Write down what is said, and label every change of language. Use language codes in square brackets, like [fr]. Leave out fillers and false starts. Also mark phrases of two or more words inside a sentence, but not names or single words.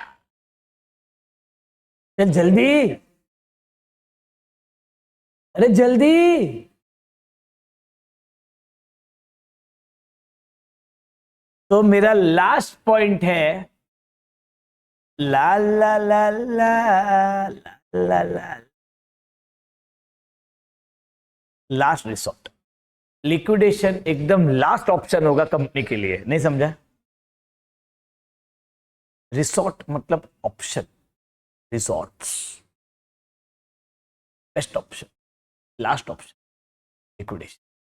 [hi] चल जल्दी, अरे जल्दी। तो मेरा [en] last point [hi] है ला ला ला ला ला ला। [en] last resort, liquidation [hi] एकदम [en] last option [hi] होगा कंपनी के लिए, नहीं समझा? [en] रिसोर्ट मतलब option, resorts best option, last option liquidation.